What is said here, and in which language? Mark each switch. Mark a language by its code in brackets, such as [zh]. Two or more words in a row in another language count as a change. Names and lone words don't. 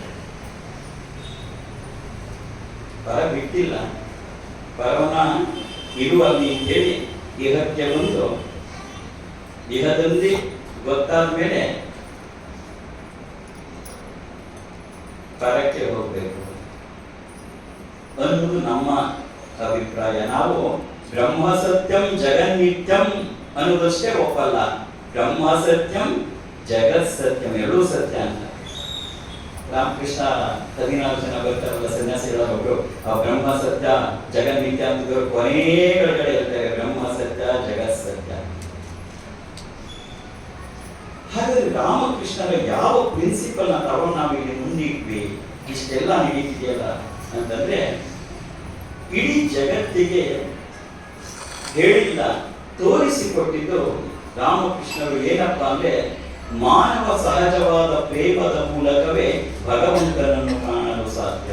[kn] ಪರ ಬಿಟ್ಟಿಲ್ಲ, ಪರವನ್ನ ಇರುವಲ್ಲಿ ಹೇಳಿ ಇಹಕ್ಕೆ ಬಂದು ಇಹದಲ್ಲಿ ಗೊತ್ತಾದ ಮೇಲೆ ಪರಕ್ಕೆ ಹೋಗ್ಬೇಕು ಅನ್ನೋದು ನಮ್ಮ ಅಭಿಪ್ರಾಯ. ನಾವು [sa] ಬ್ರಹ್ಮ ಸತ್ಯಂ ಜಗನ್ನಿತ್ಯಂ [kn] ಅನ್ನೋದಷ್ಟೇ ಒಪ್ಪಲ್ಲ, [sa] ಬ್ರಹ್ಮ ಸತ್ಯಂ ಜಗತ್ ಸತ್ಯಂ [kn] ಎರಡೂ ಸತ್ಯ ಅಂತ. ರಾಮಕೃಷ್ಣ 14 ಜನ ಬರ್ತಾರಲ್ಲ ಸನ್ಯಾಸಿಗಳ ಒಬ್ರು, ಆ ಬ್ರಹ್ಮ ಸತ್ಯ ಜಗನ್ಮಿತ್ಯ ಅಂತ ಕೊನೆ ಕೆಳಗಡೆ ಇರ್ತೇವೆ, ಬ್ರಹ್ಮ ಸತ್ಯ ಜಗತ್ ಸತ್ಯ. ಹಾಗಾದ್ರೆ ರಾಮಕೃಷ್ಣರ ಯಾವ ಪ್ರಿನ್ಸಿಪಲ್ ನ ತಗೊಂಡು ನಾವು ಇಲ್ಲಿ ಮುಂದಿಟ್ವಿ, ಇಷ್ಟೆಲ್ಲ ನಡೀತಿದೆಯಲ್ಲ ಅಂತಂದ್ರೆ ಇಡೀ ಜಗತ್ತಿಗೆ ಹೇಳಿಲ್ಲ, ತೋರಿಸಿಕೊಟ್ಟಿದ್ದು ರಾಮಕೃಷ್ಣರು ಏನಪ್ಪಾ ಅಂದ್ರೆ ಮಾನವ ಸಹಜವಾದ ಪ್ರೇಮದ ಮೂಲಕವೇ ಭಗವಂತನನ್ನು ಕಾಣಲು ಸಾಧ್ಯ.